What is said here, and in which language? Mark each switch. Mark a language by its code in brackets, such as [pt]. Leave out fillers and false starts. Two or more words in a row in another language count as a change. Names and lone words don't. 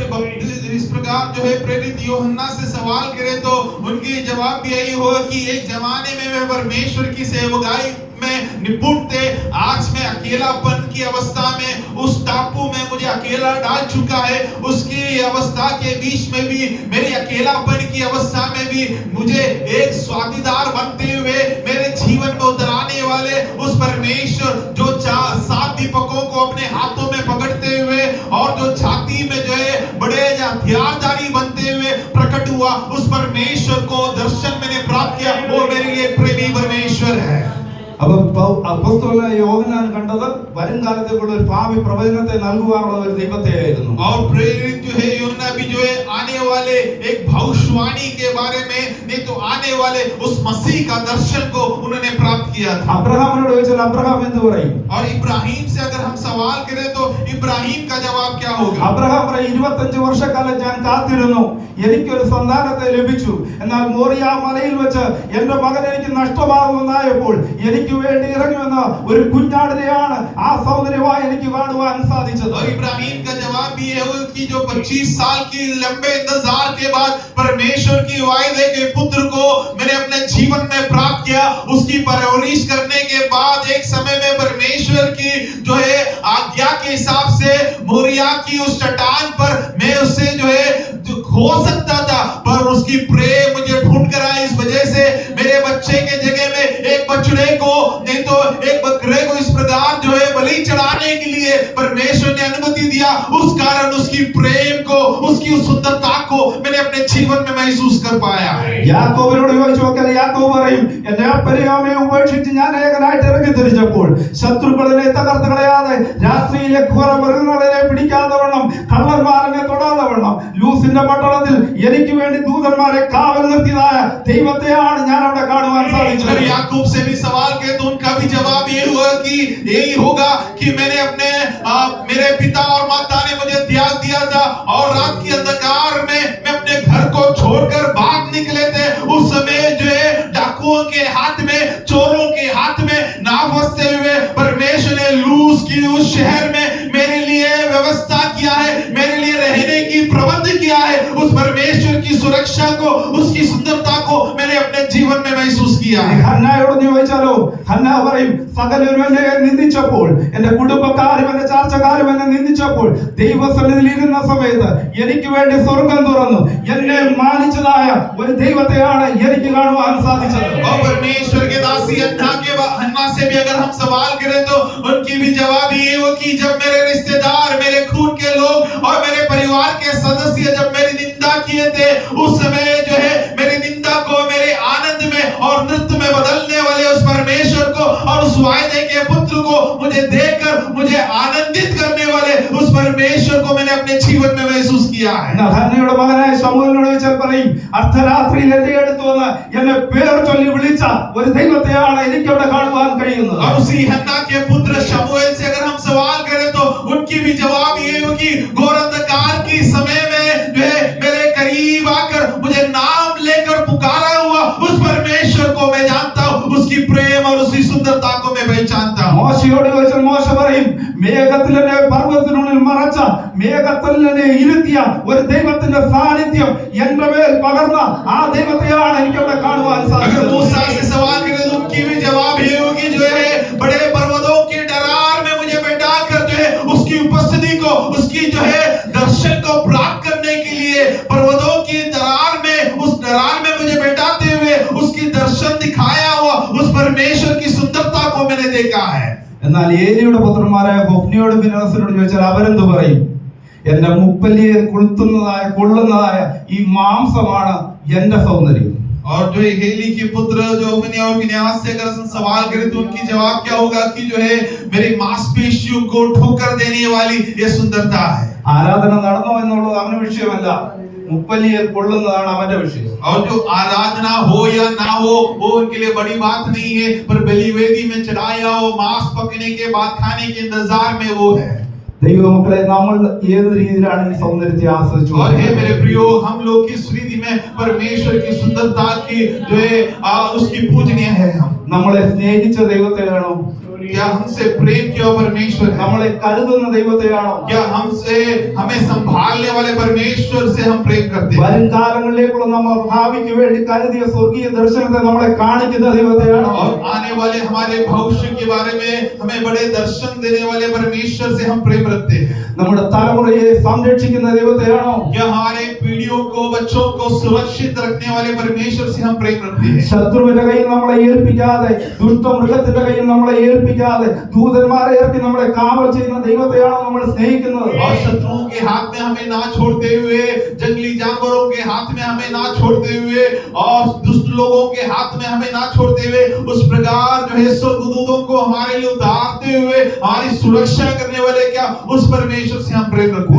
[hi] इस प्रकार जो है प्रेरित यूहन्ना से सवाल करें तो उनके जवाब भी यही होगा कि एक जमाने में वे परमेश्वर की सेवकाई में निपुण थे, आज मैं अकेलापन की अवस्था में उस टापू में मुझे अकेला डाल चुका है, उसकी अवस्था के बीच में भी, मेरी अकेलापन की अवस्था में भी मुझे एक स्वादीदार बनते हुए मेरे जीवन में उतराने वाले उस परमेश्वर जो 7 दीपकों को अपने हाथों में पकड़ते हुए और जो छाती में जो है बड़े हथियारधारी बनते हुए प्रकट हुआ उस परमेश्वर को दर्शन मैंने प्राप्त किया, वो मेरे लिए प्रेमी परमेश्वर है। [ml] അപ്പൊ അപ്പോസ്തലനായ യോഹന്നാൻ കണ്ടത് വരും കാലത്തേക്കുള്ള ഒരു ഭാവി പ്രവചനത്തെ നൽകുവാനുള്ള ഒരു ദൈവത്തെയായിരുന്നു. [hi] और प्रेरित जो है यूहन्ना भी जो है आने वाले एक भविष्यवाणी के बारे में, नहीं तो आने वाले उस मसीह का दर्शन को उन्होंने प्राप्त किया था। [ml] അബ്രഹാമിനോട് ചോദിച്ചാൽ അബ്രഹാം എന്ത് പറയും? [hi] और इब्राहिम से अगर हम सवाल करें तो इब्राहिम का जवाब क्या होगा? [ml] അബ്രഹാം പറയും, 25 വർഷക്കാലം ഞാൻ കാത്തിരുന്നു, എനിക്കൊരു സന്താനത്തെ ലഭിച്ചു, എന്നാൽ മോറിയ മലയിൽ വെച്ച് എന്റെ മകൻ എനിക്ക് നഷ്ടമാകുമെന്നായപ്പോൾ എനിക്ക് വേണ്ടി ഇറങ്ങി വന്ന ഒരു കുഞ്ഞാടിനെയാണ് ആ സൗന്ദര്യമായി എനിക്ക് കാണുവാൻ സാധിച്ചത്. [hi] और इब्राहिम का जवाब भी ये होगा कि जो 25 साल की लंबे इंतजार के बाद परमेश्वर की वायदे के पुत्र को मैंने अपने जीवन में प्राप्त किया, उसकी परवरिश करने के बाद एक समय में परमेश्वर की जो है आज्ञा के हिसाब से मोरिया की उस चट्टान पर मैं उससे जो है हो सकता था, पर उसकी प्रेम मुझे ढूंढ कर आई। इस वजह से मेरे बच्चे के जगह में एक बछड़े को, नहीं तो एक बकरे को इस प्रकार जो है बलि चढ़ाने के लिए परमेश्वर ने अनुमति दिया। उस कारण उसकी प्रेम को, उसकी उस सुंदरता को मैंने अपने जीवन में महसूस कर पाया है। [ml] യാക്കോബിനോട് ചോദിച്ചു നോക്കിയാൽ യാക്കോബ് പറയും, എന്നെ പരിഹാമയെ ഉപേക്ഷിച്ച് ഞാൻ ഏകനായിട്ട് ഇറങ്ങി തിരിച്ചപ്പോൾ ശത്രുക്കളെ തകർത്ത് കളയാതെ, രാത്രിയിലെ ഘോര മൃഗങ്ങളെ പിടിക്കാതെ വണ്ണം, കള്ളന്മാരെ തൊടാതെ വണ്ണം ലൂസിന്റെ പട്ടണത്തിൽ എനിക്ക് വേണ്ടി ദൂതന്മാരെ കാവൽ നിർത്തിയതായ ദൈവത്തെയാണ് ഞാൻ അവിടെ കാണുവാൻ സാധിച്ചത്. [hi] याकूब से भी सवाल किए तो उनका भी जवाब ये हुआ कि यही होगा कि मैंने अपने मेरे पिता और माता ने मुझे त्याग दिया था और रात की अंधकार में मैं अपने घर को छोड़कर भाग निकले थे। उस समय जो है डाकुओं के हाथ में, चोरों के हाथ में ना फंसते हुए परमेश्वर ने लूस की उस शहर में मेरे लिए व्यवस्था किया है, मेरे लिए रहने की प्रबंध किया है। उस परमेश्वर की सुरक्षा को, उसकी सुंदरता को मैंने अपने जीवन में महसूस किया है। [ml] ഹന്നായോട് ചോദിച്ചാലോ, ഹന്നാ പറയും, സകലരും എന്നെ നിന്ദിച്ചപ്പോൾ, എന്റെ കുടുംബക്കാരും എന്റെ ചാർച്ചക്കാരും എന്നെ നിന്ദിച്ചപ്പോൾ ദൈവസന്നിധിയിൽ ഇരുന്ന സമയത്ത് എനിക്ക് വേണ്ടി സ്വർഗം തുറന്നു എന്നെ മാനിച്ചതായ ഒരു ദൈവത്തെയാണ് എനിക്ക് കാണുവാൻ സാധിച്ചത്. [hi] और परमेश्वर के दासी हन्ना से भी अगर हम सवाल करें तो उनकी भी जवाब ये हो कि जब मेरे रिश्तेदार, मेरे खून के लोग और मेरे परिवार के सदस्य जब मेरी निंदा किए थे, उस समय जो है मेरी निंदा को मेरे आनंद में और नृत्य में बदलने वाले उस परमेश्वर को और उस वायदे के पुत्र को मुझे देखकर मुझे आनंदित करने वाले उस परमेश्वर को मैंने अपने जीवन में महसूस किया है। [ml] ഹന്നയുടെ മകനായ ശമൂവേലിനോട് ചോദിച്ചാൽ പറയും, അർദ്ധരാത്രിയിൽ എന്റെ അടുത്ത് വന്ന് എന്നെ പേർ ചൊല്ലി വിളിച്ച ഒരു ദൈവത്തെയാണ് എനിക്ക് അവിടെ കാണുവാൻ കഴിയുന്നത്. [hi] और उसी हन्ना के पुत्र शमूएल से अगर हम सवाल करें तो उनकी भी जवाब ये हो कि घोर अंधकार की समय में जो है मेरे करीब आकर मुझे उसी सुंदरता को मैं पहचानता हूँ। [ml] മോശയോട് ചോദിച്ചാൽ മോശ പറയും, മേഘത്തിൽ എന്നെ പർവ്വതത്തിനുള്ളിൽ മറച്ച, മേഘത്തിൽ എന്നെ ഇരുത്തിയ ഒരു ദൈവത്തിന്റെ സാന്നിധ്യം എന്റെ മേൽ പകർന്ന ആ ദൈവത്തെയാണ് എനിക്ക് അവിടെ കാണുവാൻ [hi] अगर [ml] സാധിച്ചത്. [hi] मूसा से सवाल करें तो उनकी भी जवाब ये होगी, जो है बड़े पर्वतों की डरार में मुझे बैठा कर जो है उसकी उपस्थिति को, उसकी जो है दर्शन को प्राप्त करने के लिए पर्वतों की दरार में, उस दरार में मुझे बैठाते हुए उसकी दर्शन दिखाया हुआ उस परमेश्वर की सुंदरता को मैंने देखा है। [ml] എന്നാൽ ഏലിയുടെ പുത്രന്മാരായ ഹൊഫ്നിയോട് ഫിനെഹാസിനോട് ചോദിച്ചാൽ അവരെന്ത് പറയും? എന്റെ മുപ്പല്ലിയെ കൊള്ളുന്നതായ ഈ മാംസമാണ് എന്റെ സൗന്ദര്യം. [hi] और जो हेली के पुत्र जो होफनी और फिनेहास से अगर सवाल करें तो उनकी जवाब क्या होगा कि जो है मेरी मांसपेशियों को ठोकर देने वाली ये सुंदरता है। [ml] ആരാധന നടന്നോ എന്നുള്ളത് അവന് വിഷയമല്ല, മുപ്പല്ലിയെ കൊള്ളുന്നതാണ് അവന്റെ വിഷയം. [hi] और जो आराधना हो या ना हो वो उनके लिए बड़ी बात नहीं है, पर बलिवेदी में चढ़ाया हो मांस पकने के बाद खाने के इंतजार में वो है। [ml] ദൈവമക്കളെ, നമ്മൾ ഏത് രീതിയിലാണ് ഈ സൗന്ദര്യത്തെ ആസ്വദിച്ചു? [hi] और हे मेरे प्रियो, हम लोग किस रीति में परमेश्वर की सुंदरता की जो है उसकी पूजनीय है। हम [ml] നമ്മളെ സ്നേഹിച്ച ദൈവത്തെയാണോ? [hi] क्या हमसे प्रेम किया परमेश्वर है? [ml] നമ്മളെ കരുതുന്ന ദൈവത്തെയാണോ? [hi] क्या हमसे हमें संभालने वाले परमेश्वर से हम प्रेम करते हैं? [ml] വരും കാലങ്ങളിലേക്കുള്ള നമ്മൾ ഭാവിക്ക് വേണ്ടി കരുതിയ സ്വർഗീയ ദർശനത്തെ നമ്മളെ കാണിക്കുന്ന ദൈവത്തെയാണോ? [hi] और आने वाले हमारे भविष्य के बारे में हमें बड़े दर्शन देने वाले परमेश्वर से हम प्रेम रखते हैं? [ml] നമ്മുടെ തലമുറയെ സംരക്ഷിക്കുന്ന ദൈവത്തെയാണോ? [hi] क्या हमारे पीढ़ियों को, बच्चों को सुरक्षित रखने वाले परमेश्वर से हम प्रेम रखते हैं? [ml] ശത്രുവിന്റെ കയ്യിൽ നമ്മളെ ഏൽപ്പിക്കാതെ, ദുഷ്ടമൃഗത്തിന്റെ കയ്യിൽ നമ്മളെ ഏൽപ്പിക്കാതെ, ദൂതന്മാരെ ഇറക്കി നമ്മളെ കാവൽ ചെയ്യുന്ന ദൈവത്തെയാണോ നമ്മൾ സ്നേഹിക്കുന്നത്? [hi] और शत्रुओं के हाथ में हमें ना छोड़ते हुए, जंगली जानवरों के हाथ में हमें ना छोड़ते हुए, और दुष्ट लोगों के हाथ में हमें ना छोड़ते हुए, उस प्रकार जो है स्वर्गदूतों को हमारे लिए उतारते हुए हमारी सुरक्षा करने वाले क्या उस परमेश्वर से हम प्रेम रखते हैं?